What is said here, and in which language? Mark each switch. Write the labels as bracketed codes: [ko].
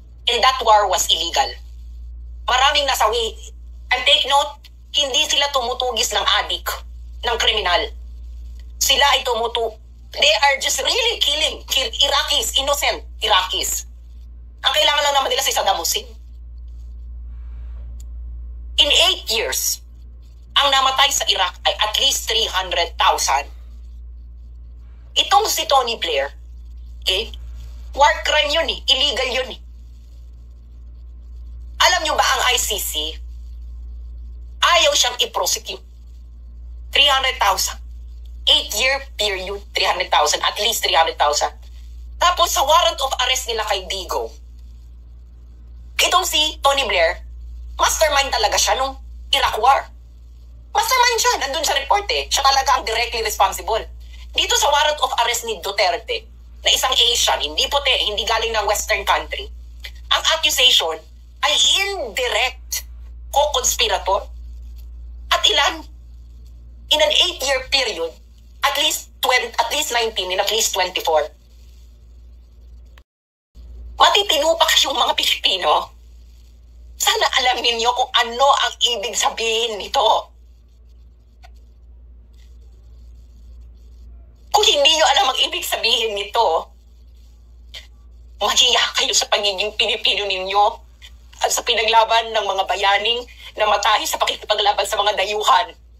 [en] And that war was illegal. [tl] Maraming nasawi. [en] And take note, [tl] hindi sila tumutugis ng adik, ng kriminal. Sila ay [en] they are just really killing Iraqis, innocent Iraqis. [tl] Ang kailangan lang naman nila si Saddam Hussein. [en] In 8 years, [tl] ang namatay sa Iraq ay [en] at least 300,000. [tl] Itong si Tony Blair, okay? [en] War crime [tl] yun eh. Illegal yun eh. Alam nyo ba ang ICC, ayaw siyang i-prosecute. [en] 300,000. 8-year period, 300,000. At least 300,000. [tl] Tapos sa warrant of arrest nila kay Digo, itong si Tony Blair, mastermind talaga siya nung Iraq War. Mastermind siya. Nandun sa report eh. Siya talaga ang directly responsible. Dito sa warrant of arrest ni Duterte, na isang Asian, hindi puti, hindi galing ng Western country, ang accusation ay indirect co-conspirator. At ilan? [en] In an 8-year period, at least 19 and at least 24. [tl] Matitino pa kayong mga Pilipino. Sana alam ninyo kung ano ang ibig sabihin nito. Kung hindi nyo alam ang ibig sabihin nito, mahiya kayo sa pagiging Pilipino ninyo at sa pinaglaban ng mga bayaning namatahi sa pakikipaglaban sa mga dayuhan.